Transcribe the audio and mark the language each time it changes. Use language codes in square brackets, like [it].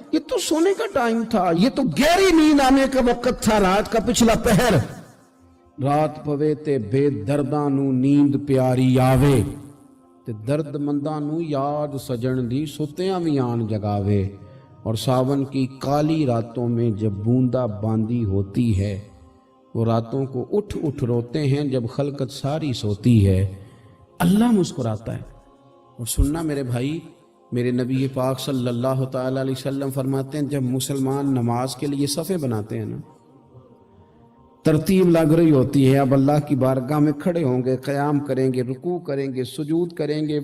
[ur] یہ تو سونے کا ٹائم تھا, یہ تو گہری نیند آنے کا وقت تھا, رات کا پچھلا پہر. [pa] رات پوے تے بے درداں نو نیند پیاری آوے, تے درد منداں نو یاد سجن دی ستیاں وی آن جگاوے. [ur] اور ساون کی کالی راتوں میں جب بوندا باندی ہوتی ہے, وہ راتوں کو اٹھ اٹھ روتے ہیں جب خلقت ساری سوتی ہے. اللہ مسکراتا ہے. اور سننا میرے بھائی, میرے نبی پاک صلی اللہ تعالی علیہ وسلم فرماتے ہیں جب مسلمان نماز کے لیے صفیں بناتے ہیں نا, ترتیب لگ رہی ہوتی ہے, اب اللہ کی بارگاہ میں کھڑے ہوں گے, قیام کریں گے, رکوع کریں گے, سجود کریں گے.